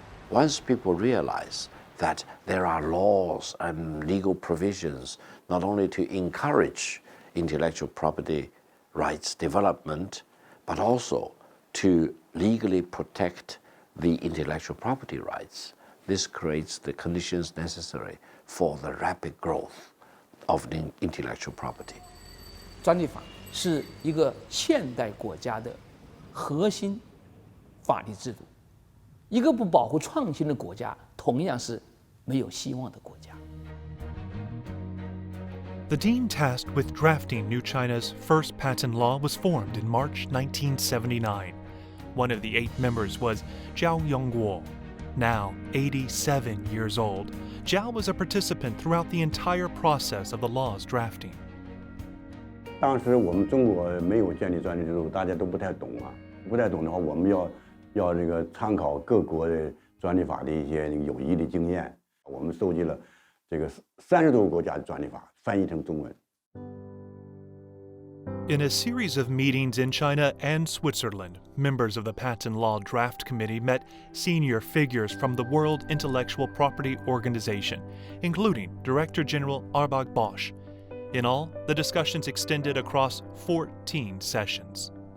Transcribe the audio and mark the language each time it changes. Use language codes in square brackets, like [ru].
[en] Once people realize that there are laws and legal provisions not only to encourage intellectual property rights development, but also to legally protect the intellectual property rights, this creates the conditions necessary for the rapid growth of the intellectual property. [zh] 专利法是一个现代国家的核心法律制度。一个不保护创新的国家，同样是没有希望的国家。 [en] The team tasked with drafting New China's first patent law was formed in March 1979. One of the 8 members was Zhao Yongguo. Now 87 years old, Zhao was a participant throughout the entire process of the law's drafting. [zh] 当时我们中国没有建立专利制度，大家都不太懂啊。不太懂的话，我们要这个参考各国的专利法的一些有益的经验。我们收集了这个30多个国家的专利法，翻译成中文。 [en] In a series of meetings in China and Switzerland, members of the Patent Law Draft Committee met senior figures from the World Intellectual Property Organization, including Director General Arbag Bosch. In all, the discussions extended across 14 sessions.